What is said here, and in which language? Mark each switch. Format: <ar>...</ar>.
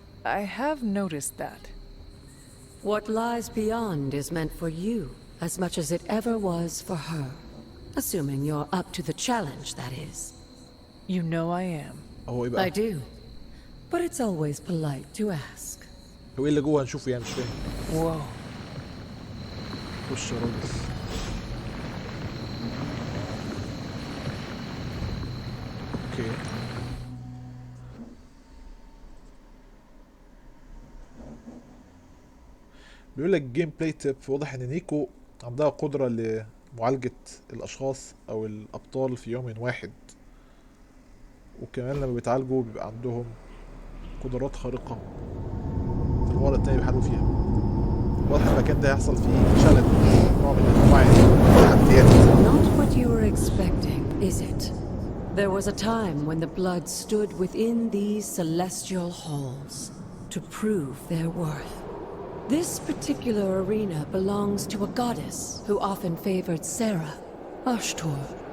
<en>I have noticed that. What lies beyond is meant for you as much as it ever was for her. Assuming you're up to the challenge, that is. You know I am.</en> <ar>هو ايه بقى؟</ar> <en>I do. But it's always polite to ask.</en> <ar>هو ايه اللي جوه هنشوفه يعني مش فاهم.</ar> <en>Whoa.</en> <ar>خش يا راجل. اوكي. بيقول لك جيم بلاي تيب. واضح ان نيكو عندها قدرة لمعالجة الاشخاص او الابطال في يوم واحد، وكمان لما بيتعالجوا بيبقى عندهم قدرات خارقة في المرة التانية بيحاربوا فيها. واضح المكان ده هيحصل فيه شلل، نوع من انواع التحديات.</ar> <en>Not what you were expecting, is it? There was a time when the blood stood within these celestial halls to prove their worth. This particular arena belongs to a goddess who often favored Sarah, Ashtor.</en>